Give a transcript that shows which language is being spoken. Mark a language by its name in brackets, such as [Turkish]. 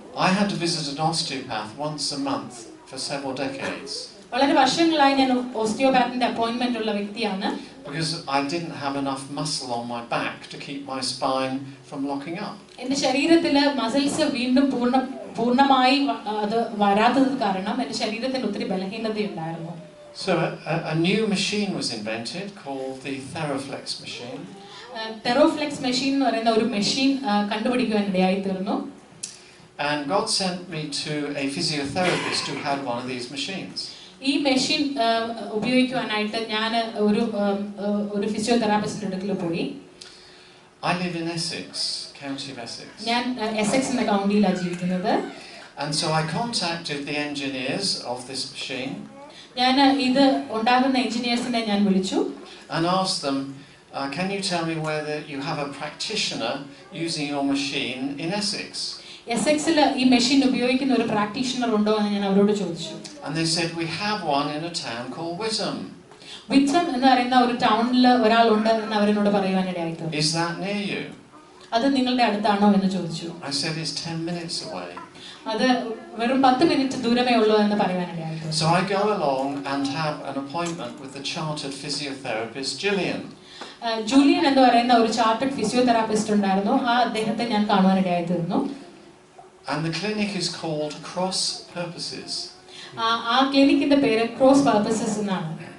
[English] I had to visit an osteopath once a month for several decades. [Malayalam] വളരെ വർഷങ്ങളായി ഞാൻ ഓസ്റ്റിയോപാത്തിന്റെ appointment ഉള്ള വ്യക്തിയാണ്. [English] Because I didn't have enough muscle on my back to keep my spine from locking up. [Malayalam] എൻ്റെ ശരീരത്തിലെ muscles വീണ്ടും പൂർണ്ണമായി അത് വരാത്തത് കാരണം എൻ്റെ ശരീരത്തിന് ഒത്തിരി ബലഹീനതയുണ്ടായിരുന്നു. [English] So a new machine was invented called the Theroflex machine. [Malayalam] Theroflex machine എന്ന് പറയുന്ന ഒരു മെഷീൻ കണ്ടുപിടിക്കുവാൻ ഇടയായി തീർന്നു. [English] And God sent me to a physiotherapist who had one of these machines. [Malayalam] ഈ മെഷീൻ ഉപയോഗിക്കുവാനായിട്ട് ഞാൻ ഒരു ഫിസിയോതെറാപ്പിസ്റ്റിന്റെ അടുക്കൽ പോയി. [English] I live in Essex, County of Essex. [Malayalam] ഞാൻ എസെക്സ് എന്ന കൗണ്ടിയിലാണ് ജീവിക്കുന്നത്. [English] And so I contacted the engineers of this machine. [Malayalam] ഞാൻ ഇത് ഉണ്ടാകുന്ന എഞ്ചിനീയേഴ്സിനെ ഞാൻ വിളിച്ചു. [English] And asked them, can you tell me whether you have a practitioner using your machine in Essex? [Malayalam] എസെക്സിൽ ഈ machine ഉപയോഗിക്കുന്ന ഒരു പ്രാക്ടീഷണർ ഉണ്ടോ എന്ന് ഞാൻ അവരോട് ചോദിച്ചു. [English] And they said we have one in a town called Witham. [Malayalam] വിത്തം എന്ന് പറയുന്ന ഒരു ടൗണിൽ ഒരാളുണ്ട് എന്ന് അവരോട് പറയുവാൻ ഇടയായി തീർന്നു. [English] Is that near you? [Malayalam] അത് നിങ്ങളുടെ അടുത്താണോ എന്ന് ചോദിച്ചു. [English] I said it's 10 minutes away. [Malayalam] അത് വെറും 10 മിനിറ്റ് ദൂരമേ ഉള്ളൂ എന്ന് പറയുവാൻ ഇടയായി തീർന്നു. [English] So I go along and have an appointment with the chartered physiotherapist Gillian. [Malayalam] Julian എന്ന് പറയുന്ന ഒരു ചാർട്ടേഡ് ഫിസിയോതെറാപ്പിസ്റ്റ് ഉണ്ടായിരുന്നു. ആ അദ്ദേഹത്തെ ഞാൻ കാണുവാൻ ഇടയായി തീർന്നു. [English] And the clinic is called Cross Purposes. [Malayalam] ആ ക്ലിനിക്കിന്റെ പേര് ക്രോസ് പർപ്പസസ് എന്നാണ്.